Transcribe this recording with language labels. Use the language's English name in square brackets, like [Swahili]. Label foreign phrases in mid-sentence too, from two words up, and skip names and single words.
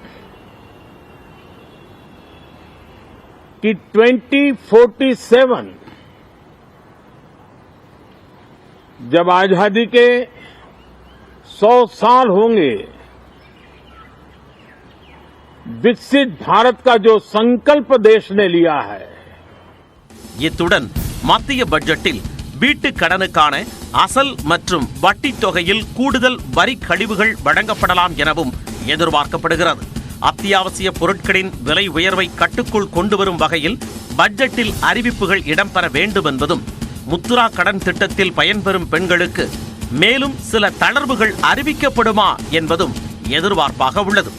[Hindi] कि 2047 जब आजादी के 100 साल होंगे, विकसित भारत का जो संकल्प देश ने लिया है, [Tamil] இத்துடன் மத்திய பட்ஜெட்டில் வீட்டுக் கடனுக்கான அசல் மற்றும் வட்டி தொகையில் கூடுதல் வரி கழிவுகள் வழங்கப்படலாம் எனவும் எதிர்பார்க்கப்படுகிறது. அத்தியாவசிய பொருட்களின் விலை உயர்வை கட்டுக்குள் கொண்டு வரும் வகையில் பட்ஜெட்டில் அறிவிப்புகள் இடம்பெற வேண்டும் என்பதும், முத்ரா கடன் திட்டத்தில் பயன்பெறும் பெண்களுக்கு மேலும் சில தளர்வுகள் அறிவிக்கப்படுமா என்பதும் எதிர்பார்ப்பாக உள்ளது.